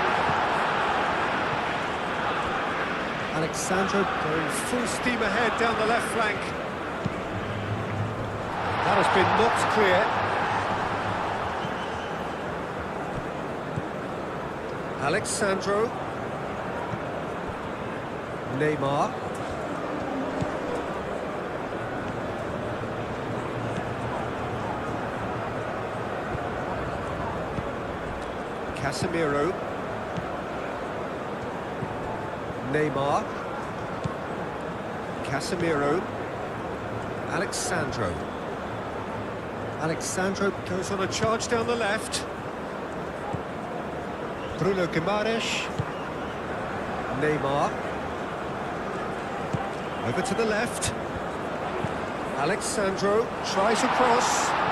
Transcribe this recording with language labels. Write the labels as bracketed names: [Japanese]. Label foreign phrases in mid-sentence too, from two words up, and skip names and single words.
[English] Alexandro going full steam ahead down the left flank. That has been knocked clear. Alexandro. Neymar. Casemiro. Neymar. Casemiro. Alexandro. Alexandro goes on a charge down the left. Bruno Guimaraes. Neymar. Over to the left. Alexandro tries a cross.